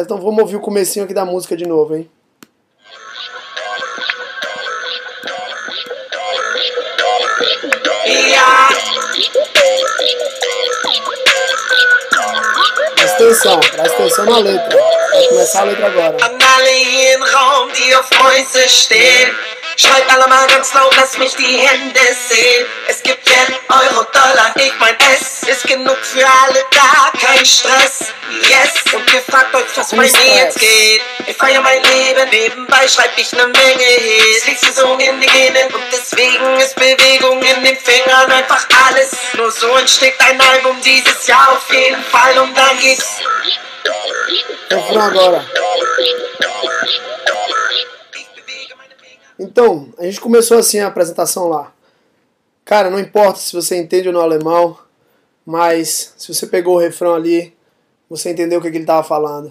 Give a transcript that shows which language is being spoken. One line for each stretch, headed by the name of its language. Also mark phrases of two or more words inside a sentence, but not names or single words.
Portuguese: Então vamos ouvir o comecinho aqui da música de novo, hein? Presta atenção na letra. Vai começar a letra agora.
German: An alle hier im Raum, die auf Mäuse stehen. Schreibt alle mal ganz laut, lass mich die Hände sehen. Es gibt Yen, Euro, Dollar, ich mein, es ist genug für alle da, kein Stress. Yes, und ihr fragt euch, was bei mir jetzt geht. Ich feier mein Leben, nebenbei schreib ich ne Menge Hits. Liegst du so in die Genen und deswegen ist Bewegung in den Fingern einfach alles. Nur so entsteht ein Album dieses Jahr auf jeden Fall und dann geht's.
Portuguese: Refrão agora. Então, a gente começou assim a apresentação lá. Cara, não importa se você entende ou não alemão, mas se você pegou o refrão ali, você entendeu o que ele estava falando.